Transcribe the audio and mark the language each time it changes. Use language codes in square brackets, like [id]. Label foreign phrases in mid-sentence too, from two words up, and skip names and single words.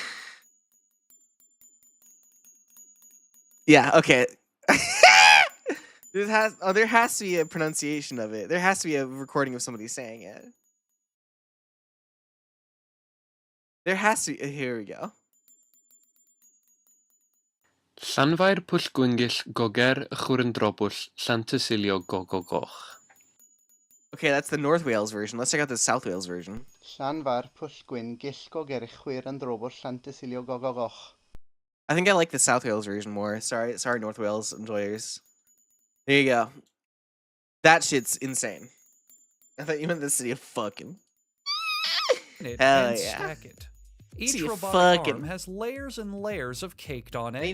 [en] Yeah. Okay. There has to be a pronunciation of it. There has to be a recording of somebody saying it. There has to. Here we go. Llanfair pwll gwyngyll goger chwrndrobwll Llantysilio gogogoch. Okay, that's the North Wales version. Let's check out the South Wales version. Llanfair pwll gwyn gillgo gerchwyr yn drobwll Llantysilio gogogoch. I think I like the South Wales version more. Sorry, North Wales enjoyers. There you go. That shit's insane. I thought you meant the city of fucking. It Hell and yeah. stack it. Each See, robotic fucking- arm has layers and layers of caked on egg